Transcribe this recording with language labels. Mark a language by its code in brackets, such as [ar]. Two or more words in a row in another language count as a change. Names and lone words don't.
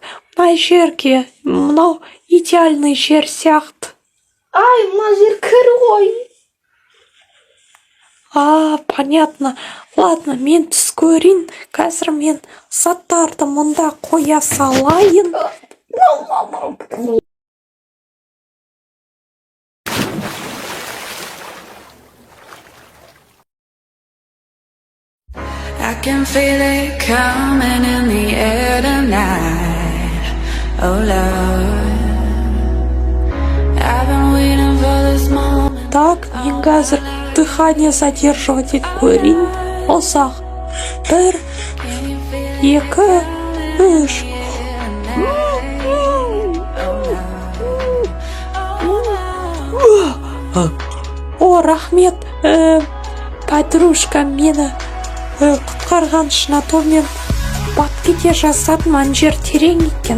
[kk] Мына жерге, мынау идеальный жер сияқты. Ай, мына жер кір ғой. [ru] Понятно. Ладно, [kk] мен түс көрейін. Қазір мен заттарды мұнда қоя салайын. [en] I can feel it coming in the air tonight. Oh Lord, I've been waiting for this moment. [kk] Так, мен қазір [ru] дыхание задерживатель [kk] көрейін. Ұзақ. 1, 2, 3. О, рахмет, подружка мені құтқарған үшін, [ru] а то [kk] мен батып кете жаздадым, ана жер терең екен.